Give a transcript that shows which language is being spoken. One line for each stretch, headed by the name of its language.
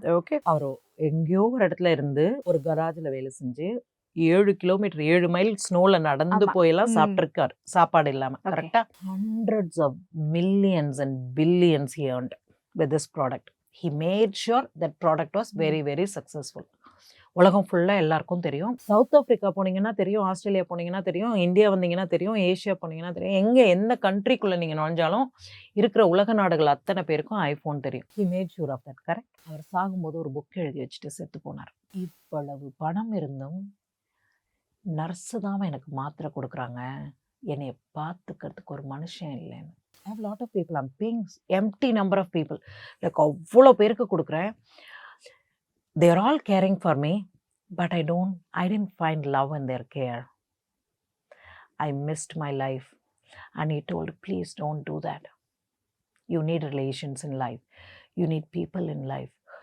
Tamil: Okay, அவர் எங்கேயோ ஒரு இடத்துல இருந்து ஒரு கராஜ்ல வேலை செஞ்சு 7 கிலோமீட்டர் 7 மைல் ஸ்னோல நடந்து ஆமா. போயெல்லாம் ம். சாப்பிட்டிருக்காரு, சாப்பாடு இல்லாம.
English: Okay.
Tamil: கரெக்டா?
English: hundreds of millions and billions he earned with this product. He made sure that product was very very successful.
Tamil: உலகம் ஃபுல்லாக எல்லாருக்கும் தெரியும். சவுத் ஆஃப்ரிக்கா போனீங்கன்னா தெரியும், ஆஸ்திரேலியா போனீங்கன்னா தெரியும், இந்தியா வந்தீங்கன்னா தெரியும், ஏஷியா போனீங்கன்னா தெரியும். எங்கே எந்த கண்ட்ரிக்குள்ளே நீங்கள் நுழைஞ்சாலும் இருக்கிற உலக நாடுகள் அத்தனை பேருக்கும் ஐஃபோன் தெரியும்.
English: He made sure of that.
Tamil: Correct. அவர் சாகும்போது ஒரு புக் எழுதி வச்சுட்டு செத்து போனார். இவ்வளவு பணம் இருந்தும் நர்ஸு தான் எனக்கு மாத்திரை கொடுக்குறாங்க, என்னை பார்த்துக்கிறதுக்கு ஒரு மனுஷன் இல்லைன்னு.
English: I have a lot of people. I'm paying empty number of people.
Tamil: Like அவ்வளோ பேருக்கு கொடுக்குறேன்.
English: They are all caring for me, but I didn't find love in their care. I missed my life. And he told, please don't do that. You need relations in life. You need people in life.